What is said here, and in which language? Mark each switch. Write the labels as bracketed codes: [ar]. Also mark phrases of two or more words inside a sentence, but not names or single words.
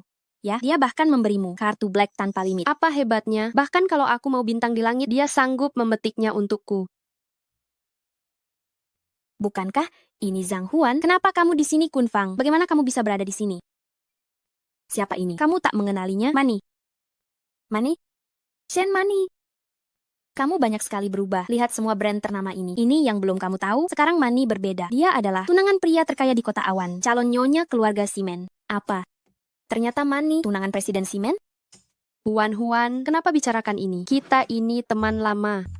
[id] Ya, dia bahkan memberimu kartu black tanpa limit. Apa hebatnya? Bahkan kalau aku mau bintang di langit, dia sanggup memetiknya untukku. Bukankah ini Zhang Huan? Kenapa kamu di sini, Kun Fang? Bagaimana kamu bisa berada di sini? Siapa ini? Kamu tak mengenalinya? Mani. Mani? Shen Mani. Kamu banyak sekali berubah. Lihat semua brand ternama ini. Ini yang belum kamu tahu. Sekarang Mani berbeda. Dia adalah tunangan pria terkaya di kota awan. Calon nyonya keluarga Simen. Apa? Ternyata Mani tunangan Presiden Simen? Huan, kenapa bicarakan ini? Kita ini teman lama.